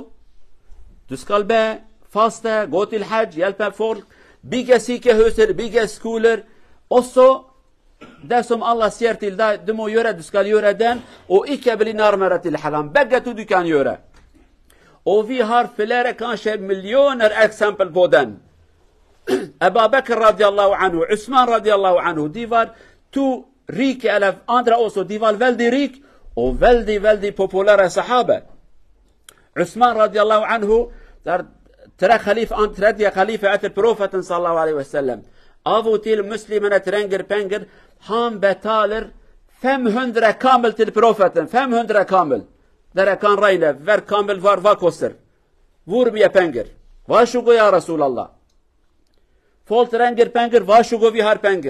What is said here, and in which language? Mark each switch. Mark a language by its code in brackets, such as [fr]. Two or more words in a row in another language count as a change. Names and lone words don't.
[no] Du skal be, faste, gå til hajj, hjelpe folk, bygge sykehuser, bygge skoler. Også det som Allah sier til deg, du må gjøre, du skal gjøre den, og ikke bli nærmere til haram. Begge to du kan gjøre. Og vi har flere, kanskje millioner eksempel på den. Abu Bakr [ar] رضي الله عنه, [no] Usman [ar] رضي الله عنه, [no] de var to rike, eller andre også, de var veldig rik, og veldig, veldig populære sahaba. Usman [ar] رضي الله عنه, [no] der tredje khalifa etter profeten [ar] صلى الله عليه وسلم. [no] Av og til muslimene trenger penger. Han betaler 500 kamel til profeten. 500 kamel. Dere kan regne. Hver kamel hva koster. Hvor mye penger? Vær så god, [ar] يا رسول الله. [no] Folk trenger penger. Vær så god, vi har penger.